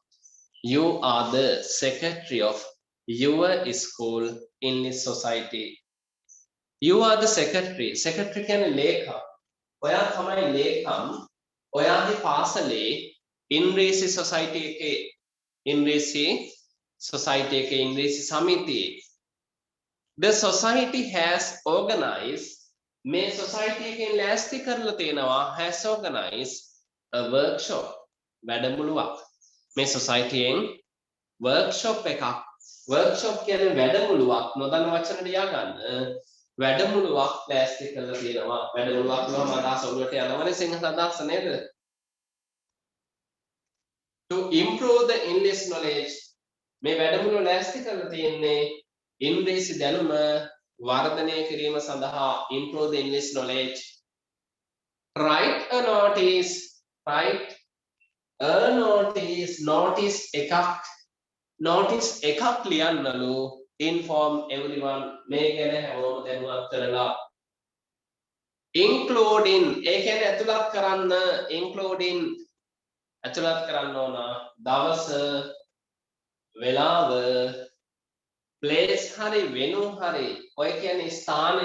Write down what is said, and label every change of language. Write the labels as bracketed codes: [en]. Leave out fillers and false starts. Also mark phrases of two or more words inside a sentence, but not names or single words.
[en] You are the secretary of your school in this society. You are the secretary. [si] Secretary කියන්නේ ලේකම්. ඔයා තමයි ලේකම්. ඔයාගේ පාසලේ ඉන්රීසි society එකේ ඉන්රීසි society එකේ ඉංග්‍රීසි සමිතියේ [en] the society has organized [si] මේ society එකෙන් ලෑස්ති කරලා තියෙනවා [en] has organized a workshop [si] වැඩමුළුවක් මේ society එකෙන් workshop එකක් workshop කියන්නේ වැඩමුළුවක් නොදන්න වචන ලියා ගන්න වැඩමුළුවක් ලෑස්ති කරලා තියෙනවා වැඩමුළුවක් කියවම අදහස ඔළුවට යනවනේ සිංහල අදහස නේද [en] to improve the English knowledge [si] මේ වැඩමුළුව ලෑස්ති කරලා තියෙන්නේ ඉංග්‍රීසි දැනුම වර්ධනය කිරීම සඳහා [en] improve the English knowledge write a notice write a notice [si] එකක් ලියන්නලු [en] inform everyone [si] මේ ගැන හැමෝම දැනුවත් කරලා including ඒ කියන්නේ ඇතුළත් කරන්න ඕන දවස වෙලාව place හරි වෙනු හරි ඔය කියන්නේ ස්ථානය